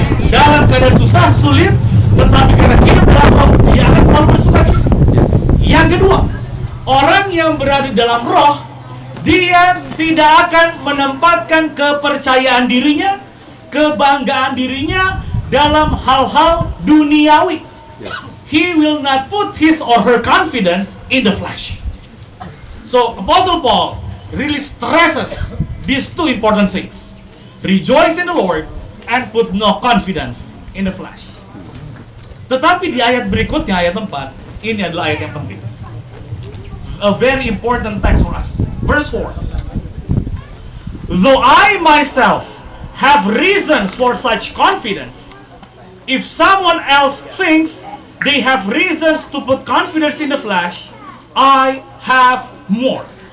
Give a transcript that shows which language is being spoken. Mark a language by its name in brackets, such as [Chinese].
[Indonesian] Dalam keadaan susah, sulit, tetapi karena hidup dalam roh, dia akan selalu bersuka cita. Yang kedua, orang yang berada di dalam roh, dia tidak akan menempatkan kepercayaan dirinya, kebanggaan dirinya dalam hal-hal duniawi. [English] He will not put his or her confidence in the flesh. So Apostle Paul really stresses these two important things. Rejoice in the Lord and put no confidence in the flesh. [Indonesian] Tetapi di ayat berikutnya, ayat 4, ini adalah ayat yang penting. [English] A very important text for us. Verse 4. Though I myself have reasons for such confidence, if someone else thinks they have reasons to put confidence in the flesh, I have more.